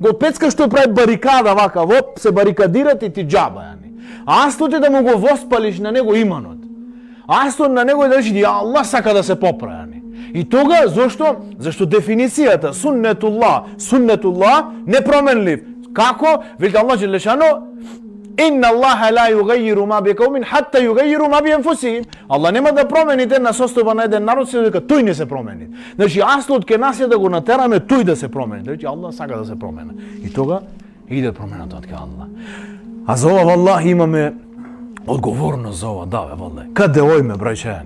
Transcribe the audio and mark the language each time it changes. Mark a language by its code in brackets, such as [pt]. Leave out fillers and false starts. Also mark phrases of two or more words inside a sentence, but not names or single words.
[mk] Го пецкаш што прави барикада вака, воп, се барикадират и ти џаба, јани. Аслот е да му го воспалиш на него иманот. Аслот на него е да речи, ја Аллах сака да се поправи, јани. И тога, зошто? Зашто дефиницијата суннетуллах непроменлив. Како? [ar] Вели الله جل شأنه: "إن الله لا يغير ما بقوم حتى يغيروا ما بأنفسهم." [mk] Аллах нема да промени една состојба на еден народ се дека тој не се промени. Значи аслот ке нас е да го натераме тој да се промени. Значи Аллах сака да се промени. И тога иде промената од Аллах. А за ова валлах имаме одговорност за ова, да бе, валлах. Каде ојме, брајчајани?